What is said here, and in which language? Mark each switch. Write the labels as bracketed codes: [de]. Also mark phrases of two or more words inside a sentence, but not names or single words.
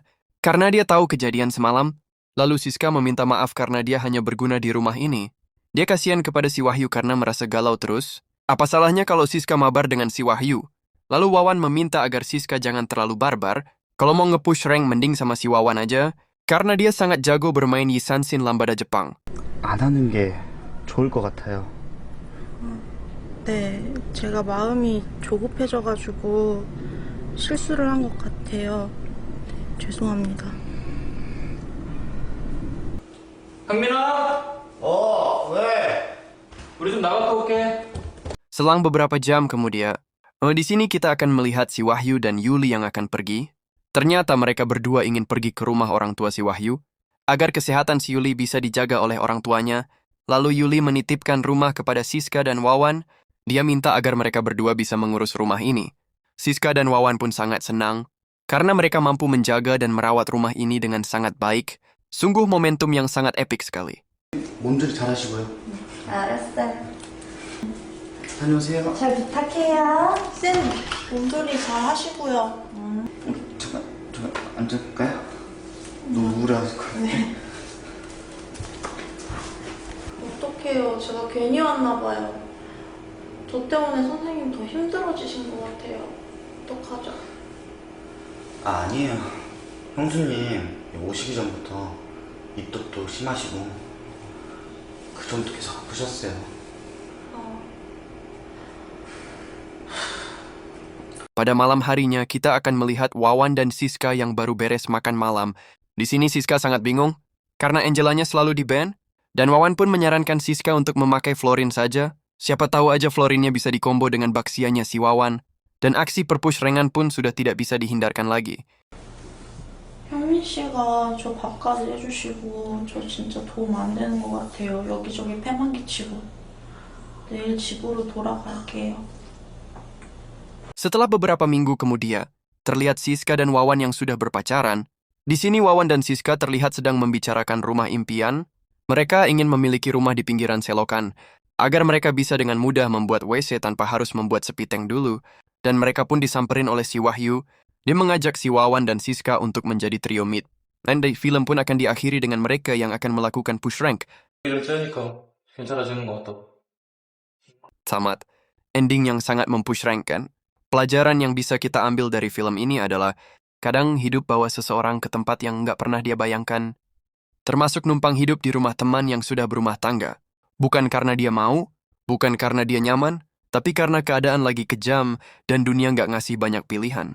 [id] Karena dia tahu kejadian semalam, lalu Siska meminta maaf karena dia hanya berguna di rumah ini. Dia kasihan kepada si Wahyu karena merasa galau terus. Apa salahnya kalau Siska mabar dengan si Wahyu? Lalu Wawan meminta agar Siska jangan terlalu barbar. Kalau mau nge- [en] push rank [id] mending sama si Wawan aja. Karena dia sangat jago bermain Yisanshin Lambada Jepang. [ko] 안 하는 게 좋을 것 같아요. 네, 제가 마음이 조급해져가지고 실수를 한 것 같아요. 죄송합니다. 강민아! 왜? 우리 좀 나갔다 올게. [id] Selang beberapa jam kemudian, di sini kita akan melihat si Wahyu dan Yuli yang akan pergi. Ternyata mereka berdua ingin pergi ke rumah orang tua si Wahyu, agar kesehatan si Yuli bisa dijaga oleh orang tuanya. Lalu Yuli menitipkan rumah kepada Siska dan Wawan. Dia minta agar mereka berdua bisa mengurus rumah ini. Siska dan Wawan pun sangat senang, karena mereka mampu menjaga dan merawat rumah ini dengan sangat baik. Sungguh momentum yang sangat epik sekali. [ko] 몸조리 잘 하시고요. 알았어요. 다녀오세요. 잘 부탁해요. 쌤, 몸조리 잘 하시고요. 잠깐 앉을까요? 너무 우울하실 거예요. 어떡해요. 제가 괜히 왔나 봐요. 저 때문에 선생님 더 힘들어지신 것 같아요. 어떡하죠? 아니에요. 형수님 오시기 전부터 입덧도 심하시고 그 전부터 계속 아프셨어요. [id] Pada malam harinya, kita akan melihat Wawan dan Siska yang baru beres makan malam. Di sini Siska sangat bingung, karena Angelanya selalu di-ban, dan Wawan pun menyarankan Siska untuk memakai Florin saja. Siapa tahu aja Florinnya bisa dikombo dengan baksianya si Wawan, dan aksi perpush rengan pun sudah tidak bisa dihindarkan lagi. [ko] 현민 씨가 저 밥까지 해주시고 저 진짜 도움 안 되는 것 같아요. 여기저기 패만 끼치고. 내일 집으로 돌아갈게요. [id] Setelah beberapa minggu kemudian, terlihat Siska dan Wawan yang sudah berpacaran. Di sini Wawan dan Siska terlihat sedang membicarakan rumah impian. Mereka ingin memiliki rumah di pinggiran selokan, agar mereka bisa dengan mudah membuat WC tanpa harus membuat sepiteng dulu. Dan mereka pun disamperin oleh si Wahyu. Dia mengajak si Wawan dan Siska untuk menjadi [en] trio mid. [id] Dan di film pun akan diakhiri dengan mereka yang akan melakukan [en] push rank. [ko] 이를 째니까 괜찮아지는 것 같다고. [id] Tamat. Ending yang sangat mempush rank kan? Pelajaran yang bisa kita ambil dari film ini adalah kadang hidup bawa seseorang ke tempat yang nggak pernah dia bayangkan. Termasuk numpang hidup di rumah teman yang sudah berumah tangga. Bukan karena dia mau, bukan karena dia nyaman, tapi karena keadaan lagi kejam dan dunia nggak ngasih banyak pilihan.